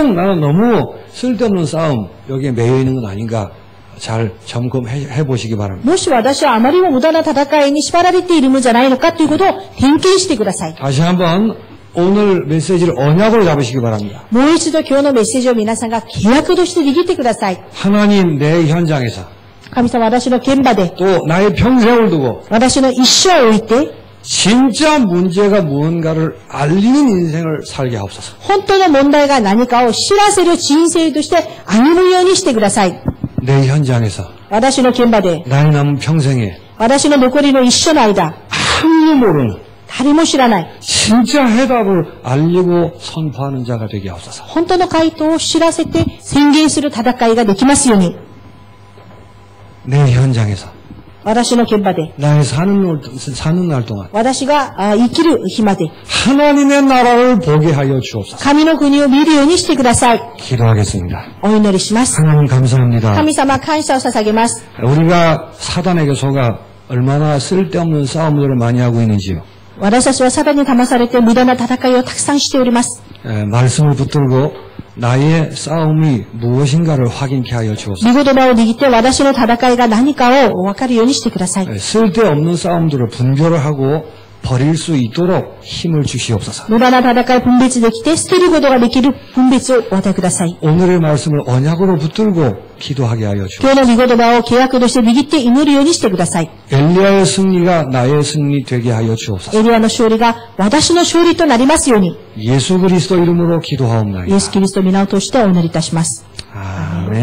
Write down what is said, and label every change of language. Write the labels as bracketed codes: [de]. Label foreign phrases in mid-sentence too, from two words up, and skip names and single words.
[ko] 혹 나는 너무 쓸데없는 싸움 여기에 매여 있는 건 아닌가 잘 점검해 보시기 바랍니다. [ja] もし私はあまりも無駄な戦いに縛られているのじゃないのかということを点検してください。 [ko] 다시 한번 오늘 메시지를 언약으로 잡으시기 바랍니다. [ja] もう一度今日のメッセージを皆さんが契約として握ってください。 [ko] 하나님 내 현장에서 [ja] 神様、私の現場で、 [ko] 또 나의 평생을 두고 [ja] 私の一生を置いて、 [ko] 진짜 문제가 무언가를 알리는 인생을 살게 하옵소서. [ja] 本当の問題が何かを知らせる人生として歩むようにしてください。 [ko] 내 현장에서 [ja] 私の現場で、 [ko] 나의 남은 평생에 [ja] 私の残りの一生の間、 [ko] 아무도 모르는 [ja] 誰も知らない、 [ko] 진짜 해답을 알리고 선포하는 자가 되게 하옵소서. [ja] 本当の回答を知らせて宣言する戦いができますように、 [ko] 내 현장에서 [ja] 私の現場で、 [ko] 나의 사는 날 동안 [ja] 私が生きる日まで、 [ko] 하나님의 나라를 보게 하여 주옵소서. [ja] 神の国を見るようにしてください。 [ko] 기도하겠습니다. [ja] お祈りします。 [ko] 하나님 감사합니다. [ja] 神様、感謝を捧げます。 [ko] 우리가 사단에게 속아 얼마나 쓸데없는 싸움들을 많이 하고 있는지요. [ja] 私たちはサタンに騙されて無駄な戦いをたくさんしております。 [ko] 말씀을 붙들고 나의 싸움이 무엇인가를 확인케 하여 주옵소서. [ja] 御言葉を握って私の戦いが何かを分かるようにしてください。 [ko] 쓸데없는 싸움들을 분별을 하고 버릴 수 있도록 힘을 주시옵소서. [ja] 無駄な戦いを分別できて捨てることができる分別をお与えください。 [ko] 오늘의 말씀을 언약으로 붙들고 기도하게 하여 주옵소서. [ja] 今日の御言葉を契約として握って祈るようにしてください。 [ko] 엘리야의 승리가 나의 승리 되게 하여 주옵소서. [ja] エリアの勝利が私の勝利となりますように、 [ko] 예수 그리스도 이름으로 [ja] イエ [ko] 기도하옵나이다. [ja] ス・キリストの皆を通してお祈りいたします。 [ko] 아멘.